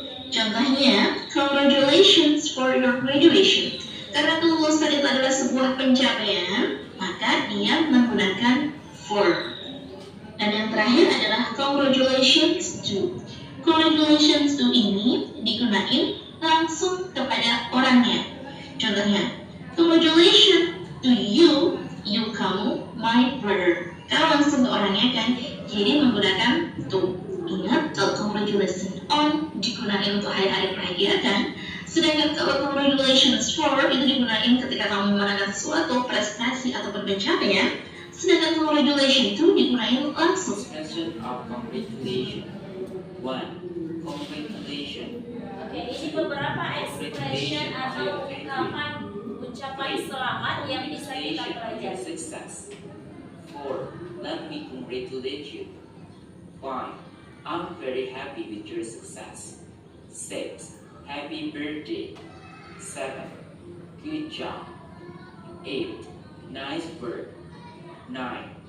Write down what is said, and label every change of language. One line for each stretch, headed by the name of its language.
English: Contohnya, congratulations for your graduation.
Indonesian: Karena kelulusan itu adalah sebuah pencapaian, maka dia menggunakan for. Dan yang terakhir adalah congratulations to. Congratulations to ini digunakan langsung kepada orangnya.
English: Contohnya, congratulations to you kamu, my brother.
Indonesian: Kalau langsung ke orangnya kan, jadi menggunakan to. Ingat, kalau congratulations on digunakan untuk hari-hari perayaan, sedangkan kalau congratulations for itu digunakan ketika kamu memenangkan sesuatu prestasi ataupun pencapaian, sedangkan congratulations to digunakan langsung.
English: Expression of congratulation. 1. Congratulation.
Indonesian: Oke, ini beberapa expression atau ucapan selamat yang bisa kita pelajari.
English: Success. 4. Let me congratulate you. 5. I'm very happy with your success. 6. Happy birthday. 7. Good job. 8. Nice work. 9.